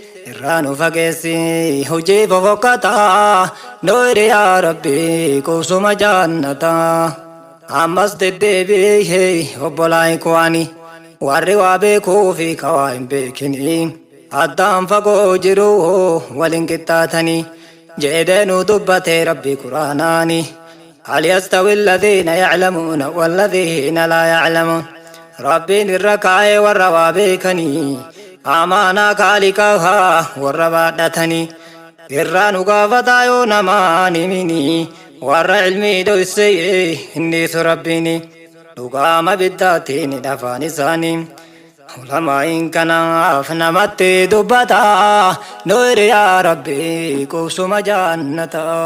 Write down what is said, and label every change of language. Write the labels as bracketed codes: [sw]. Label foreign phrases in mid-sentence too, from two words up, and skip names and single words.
[om] Irraa nu fageessi, hojii fofokkataa, nu hiri yaa Rabbi, qubsuma jaannataa. Ammas deddeebi'ee obbolaa ikwaani. Warri waa beekuu fi ka waa hin beekini. Addaan fagoo jiru hoo wal hin qixxaatanii. Jedhee nu dubbate Rabbi Qur'aanaani. [ar] هل يستوي الذين يعلمون والذين لا يعلمون؟ [om] Rabbiin irra kaa'ee warra waa beekanii. Amaanaa kaalikaa warra baadhatanii. Irraa nu gaafataa yoo namaan himini, warra ilmii dhoksee inni su Rabbiini. Dhugaama biddaatiin dhafaan isaanii. Ulamaa'iin kanaaf namatti dubbata, nu hiriyaa Rabbi qubsuma jaannata.